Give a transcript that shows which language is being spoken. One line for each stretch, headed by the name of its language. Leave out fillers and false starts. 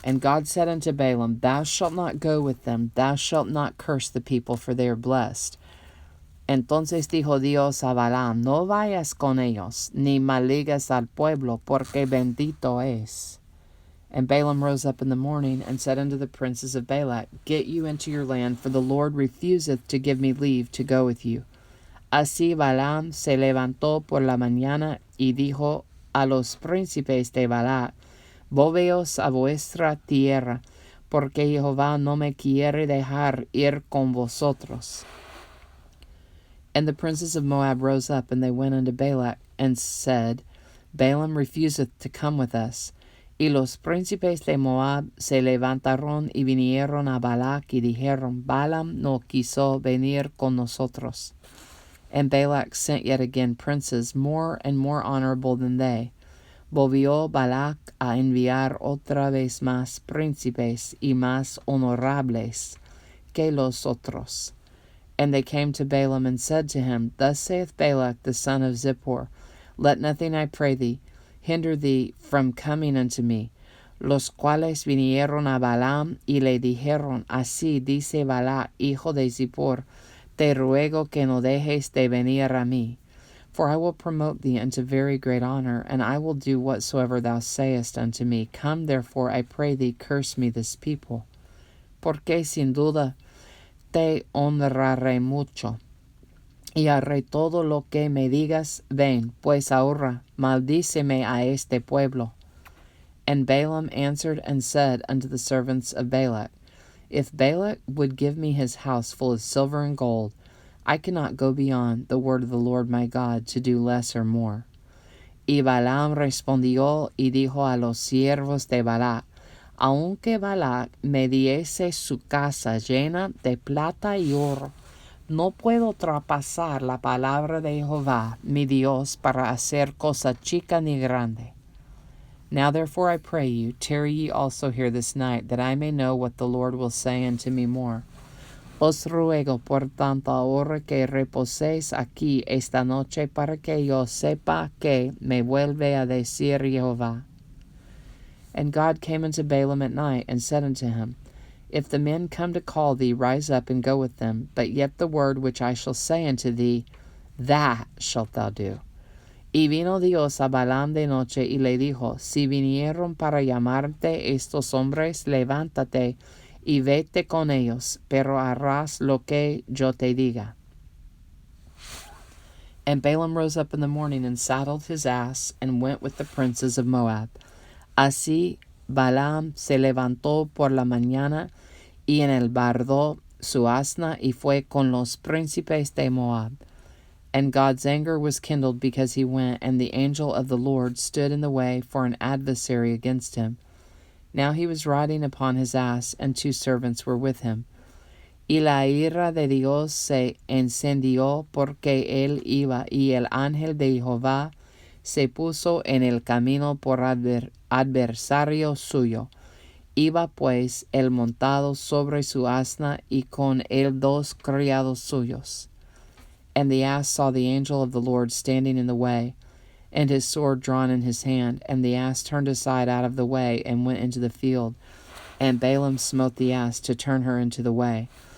English: And God said unto Balaam, Thou shalt not go with them, thou shalt not curse the people, for they are blessed.
Spanish: Entonces dijo Dios a Balaam, No vayas con ellos, ni maldigas al pueblo, porque bendito es.
English: And Balaam rose up in the morning, and said unto the princes of Balak, Get you into your land, for the Lord refuseth to give me leave to go with you.
Spanish: Así Balaam se levantó por la mañana, y dijo a los príncipes de Balak, Volveos a vuestra tierra, porque Jehová no me quiere dejar ir con vosotros.
English: And the princes of Moab rose up, and they went unto Balak, and said, Balaam refuseth to come with us.
Spanish: Y los príncipes de Moab se levantaron y vinieron a Balac y dijeron, Balaam no quiso venir con nosotros.
English: And Balak sent yet again princes more and more honorable than they.
Spanish: Volvió Balac a enviar otra vez más príncipes y más honorables que los otros.
English: And they came to Balaam and said to him, Thus saith Balak the son of Zippor, Let nothing, I pray thee, hinder thee from coming unto me.
Spanish: Los cuales vinieron a Balaam y le dijeron, Así dice Balac, hijo de Zippor, Te ruego que no dejes de venir a mí.
English: For I will promote thee unto very great honor, and I will do whatsoever thou sayest unto me. Come therefore, I pray thee, curse me this people.
Spanish: Porque sin duda te honraré mucho, y haré todo lo que me digas. Ven, pues ahora, maldíceme a este pueblo.
English: And Balaam answered and said unto the servants of Balak, If Balak would give me his house full of silver and gold, I cannot go beyond the word of the Lord my God to do less or more.
Spanish: Y Balaam respondió y dijo a los siervos de Balac, Aunque Balac me diese su casa llena de plata y oro, no puedo traspasar la palabra de Jehová, mi Dios, para hacer cosa chica ni grande.
English: Now therefore I pray you, tarry ye also here this night, that I may know what the Lord will say unto me more.
Spanish: Os ruego, por tanto, ahora que reposéis aquí esta noche, para que yo sepa que me vuelve a decir Jehová.
English: And God came unto Balaam at night, and said unto him, If the men come to call thee, rise up and go with them, but yet the word which I shall say unto thee, that shalt thou do.
Spanish: Y vino Dios a Balaam de noche, y le dijo, Si vinieron para llamarte estos hombres, levántate, y vete con ellos, pero harás lo que yo te diga.
English: And Balaam rose up in the morning, and saddled his ass, and went with the princes of Moab.
Spanish: Así Balaam se levantó por la mañana, y enalbardó su asna, y fue con los príncipes de Moab.
English: And God's anger was kindled because he went, and the angel of the Lord stood in the way for an adversary against him. Now he was riding upon his ass, and 2 servants were with him.
Spanish: Y la ira de Dios se encendió porque él iba, y el ángel de Jehová se puso en el camino por adversario suyo. Iba pues él montado sobre su asna, y con él 2 criados suyos.
English: And the ass saw the angel of the Lord standing in the way, and his sword drawn in his hand, and the ass turned aside out of the way, and went into the field. And Balaam smote the ass to turn her into the way.